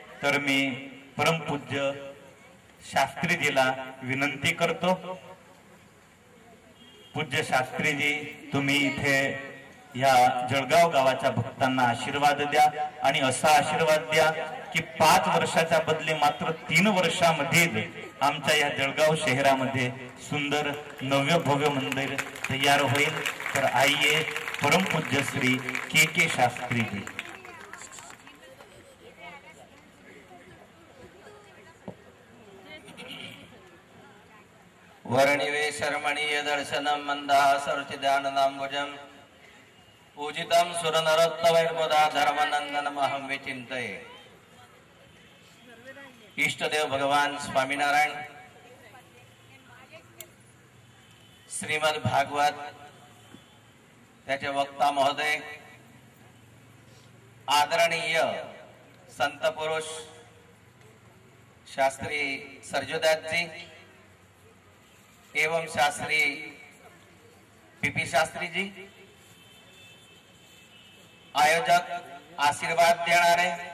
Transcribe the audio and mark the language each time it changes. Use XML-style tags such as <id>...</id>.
<mr>तर मी परमपूज्य शास्त्रीजीला विनंती करतो. पूज्य शास्त्रीजी, तुम्ही इथे या जळगाव गावाच्या भक्तांना आशीर्वाद द्या आणि असा आशीर्वाद द्या की 5 वर्षाच्या बदले मात्र 3 वर्षामध्ये आमच्या या जळगाव शहरामध्ये सुंदर नव्य भव्य मंदिर तयार होईल।</mr> <hi>तर आइए परम पूज्य श्री के शास्त्री जी।</hi> <sa>वर्णिवे शर्मणीय दर्शनम मंदासरुचिदाननाम्बुजम पूजितम सुरनरोत्तमैर्मुदा धर्मनंदनमहं विचिन्तये।</sa> <mr>इष्टदेव भगवान स्वामीनारायण श्रीमद भागवत त्याचे वक्ता महोदय आदरणीय संत पुरुष शास्त्री सरजूदास जी एवं शास्त्री पीपी शास्त्री जी, आयोजक आशीर्वाद देणारे</mr>